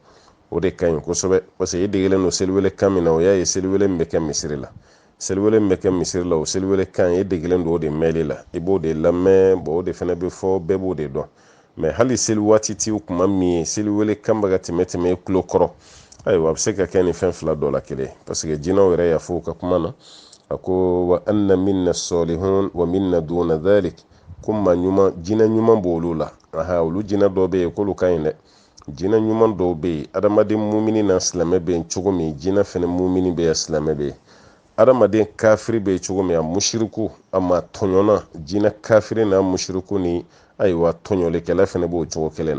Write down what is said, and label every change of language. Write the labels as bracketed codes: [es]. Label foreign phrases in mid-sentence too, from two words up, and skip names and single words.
[bm] O de ka ɲi kosɛbɛ [fr] parce que [bm] i degelen don seliwele kan min na o y'a ye seliwele min bɛ kɛ misiri la. Seliwele min bɛ kɛ misiri la o seliwele kan i degelen don o de mɛnli la. I b'o de lamɛn, bon o de fana bɛ fɔ, bɛɛ b'o de dɔn. Mais hali seli waati t'i kuma min ye seliwele kan bɛ ka tɛmɛ tɛmɛ i tulo kɔrɔ, ayiwa a bɛ se ka kɛ nin fɛn fila dɔ la kelen [fr] parce que [bm] jinɛw yɛrɛ y'a fɔ u ka kuma na, a ko [ar] وأنا منا الصالحون ومنا دون ذلك, [bm] ko maa ɲuman jinɛ ɲuman b'olu la. Olu jinɛ dɔw bɛ yen k'olu ka ɲi dɛ. Jinɛ ɲuman dɔw bɛ yen, adamaden mumini na silamɛ bɛ yen cogo min jinɛ fana mumini bɛ yen silamɛ bɛ yen. Adamaden kafiri bɛ yen cogo min a mushiriku a ma tɔɲɔna, jinɛ kafiri n'a mushiriku ni ayiwa tɔɲɔlikɛla fana b'o cogo kelen na.